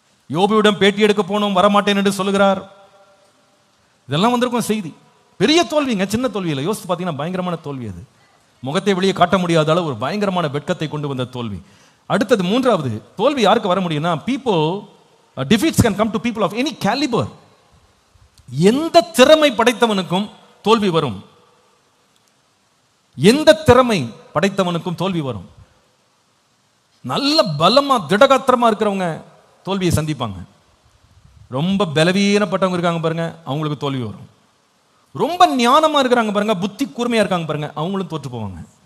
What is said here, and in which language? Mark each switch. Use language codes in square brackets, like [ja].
[ta] யோபுவிடம் பேட்டி எடுக்க போனோம், வரமாட்டேன் என்று சொல்லுகிறார். இதெல்லாம் வந்திருக்கும் செய்தி. பெரிய தோல்விங்க, சின்ன தோல்வி இல்லை. யோசித்து பார்த்தீங்கன்னா பயங்கரமான தோல்வி அது. முகத்தை வெளியே காட்ட முடியாத அளவு ஒரு பயங்கரமான வெட்கத்தை கொண்டு வந்த தோல்வி. அடுத்தது 3வது தோல்வி யாருக்கு வர முடியும்னா, [en] people defeats can come to people of any caliber. [ta] எந்த திறமை படைத்தவனுக்கும் தோல்வி வரும். எந்த திறமை படைத்தவனுக்கும் தோல்வி வரும். நல்ல பலமா திடகாத்திரமா இருக்கிறவங்க தோல்வியை சந்திப்பாங்க. ரொம்ப பலவீனப்பட்டவங்க இருக்காங்க பாருங்க, அவங்களுக்கு தோல்வி வரும். ரொம்ப ஞானமா இருக்கிறாங்க பாருங்க, புத்தி கூர்மையா இருக்காங்க பாருங்க, அவங்களும் தோற்று போவாங்க.